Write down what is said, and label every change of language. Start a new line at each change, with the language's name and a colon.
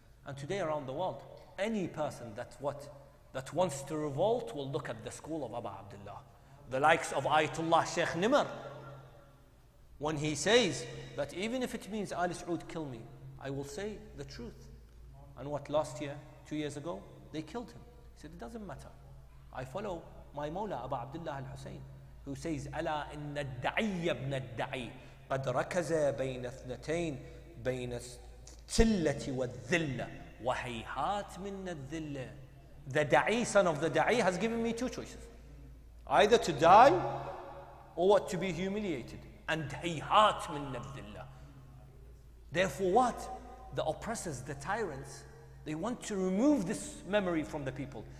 English: And today around the world, any person that wants to revolt will look at the school of Abu Abdullah. The likes of Ayatollah Sheikh Nimr. When he says that even if it means Al Saud kill me, I will say the truth. And what, last year, 2 years ago, they killed him. He said, it doesn't matter. I follow my Mawla Abu Abdullah al-Hussein, who says,
Arabic: ألا إن الدعي ابن الدعي قد ركز بين اثنتين بين السلة والذلة وهيهات من الذلة.
English: The da'i, son of the da'i, has given me two choices. Either to die or what? To be humiliated. And
Arabic: hayhat min الذلة.
English: Therefore what? The oppressors, the tyrants, they want to remove this memory from the people.